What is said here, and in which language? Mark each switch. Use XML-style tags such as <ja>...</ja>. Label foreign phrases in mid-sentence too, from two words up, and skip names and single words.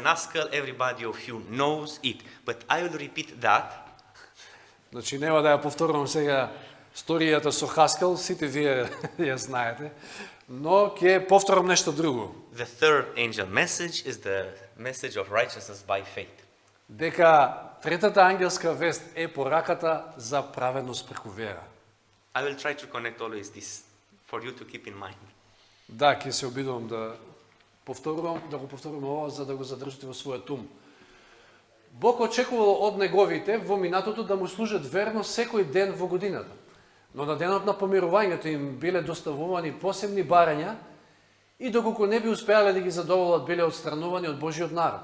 <en>Haskell. Everybody of you knows it. But I will repeat that.</en> <mk>Значи нема да ја повторувам сега сторијата со Хаскел, сите вие ја знаете, но ќе повторам нешто друго.</mk> <en>The third angel message is the message of righteousness by faith.</en> <mk>Дека третата ангелска вест е пораката за праведност преку вера.</mk> <en>I will try to connect always this for you to keep in mind.</en> <mk>Да, ќе се обидувам да го повторувам ова за да го задржите во својот ум. Бог очекувал од неговите во минатото да му служат верно секој ден во годината. Но на денот на помирувањето им биле доставувани посебни барања и доколку не би успеале да ги задоволат, биле отстранувани од Божиот народ.</mk>